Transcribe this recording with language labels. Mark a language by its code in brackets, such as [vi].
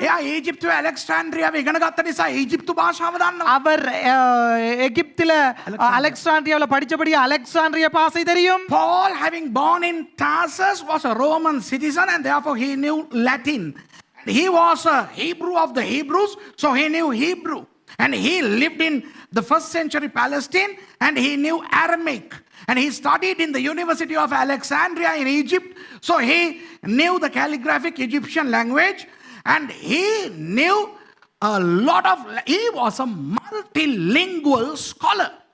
[si] එයා ඊජිප්තුවේ ඇලෙක්සැන්ඩ්‍රියාව ඉගෙන ගත්ත නිසා ඊජිප්තු භාෂාව දන්නවා. [ta] அவர் எகிப்தில அலெக்சாண்ட்ரியாவில் படிச்சபடி அலெக்சாண்ட்ரிய பாஷை தெரியும். [en] Paul, having born in Tarsus, was a Roman citizen and therefore he knew Latin. He was a Hebrew of the Hebrews, so he knew Hebrew. And he lived in the first century Palestine and he knew Aramaic. And he studied in the University of Alexandria in Egypt, so he knew the calligraphic Egyptian language and he knew a lot of, he was a multilingual scholar.